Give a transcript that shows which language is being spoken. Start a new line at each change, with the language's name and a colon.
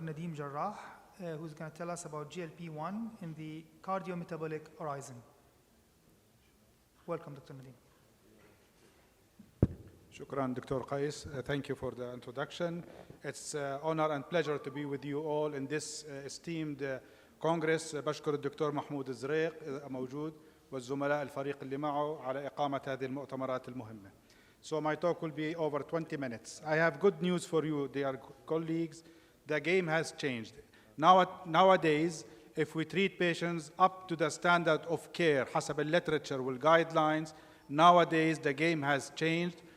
English: Nadim Jarrah, who's going to tell us about GLP-1 in the cardiometabolic horizon. Welcome, Dr. Nadim. Shukran, Dr. Qais. Thank you for the introduction. It's an honor and pleasure to be with you all in this esteemed Congress.
Arabic: بشكر الدكتور محمود الزريق موجود والزملاء الفريق اللي معه على إقامة هذه المؤتمرات المهمة.
English: So my talk will be over 20 minutes. I have good news for you, dear colleagues. The game has changed. Nowadays, if we treat patients up to the standard of care,
Arabic: حسب
English: literature والguidelines, nowadays the game has changed.